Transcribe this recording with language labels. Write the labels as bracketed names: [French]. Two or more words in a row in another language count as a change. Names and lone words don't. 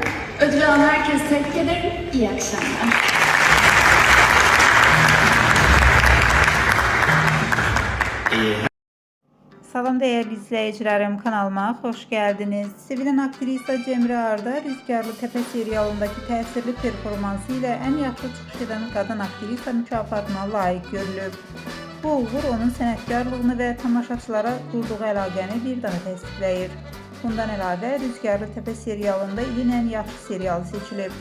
[Turkish] Ödül alan herkese tebrik ederim. İyi akşamlar. Salam değerli izleyicilerim, kanalıma hoş geldiniz. [Azerbaijani] Sevilen aktrisa Cemre Arda, Rüzgarlı Tepe serialındaki təsirli performansı ilə ən yaxşı çıxış edən qadın aktrisa mükafatına layiq görülüb. Bu uğur onun sənətkarlığını və tamaşaçılara qurduğu əlaqəni bir daha təsdiqləyir. Bundan əlavə Rüzgarlı Tepe serialında ilin ən yaxşı serialı seçilib.